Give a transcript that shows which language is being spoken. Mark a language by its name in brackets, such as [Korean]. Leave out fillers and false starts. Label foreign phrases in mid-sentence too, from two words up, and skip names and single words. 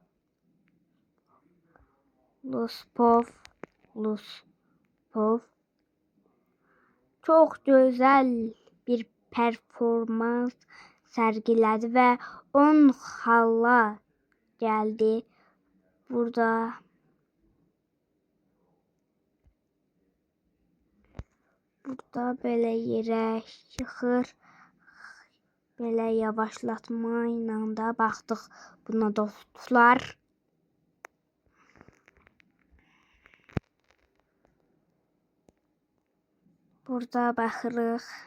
[Turkish] Supov çok güzel bir performans sergiledi ve 10 xalla geldi. [Azerbaijani] Burada belə yerə yıxır. Belə yavaşlatma ilə də baxdıq buna dostlar. Burada baxırıq.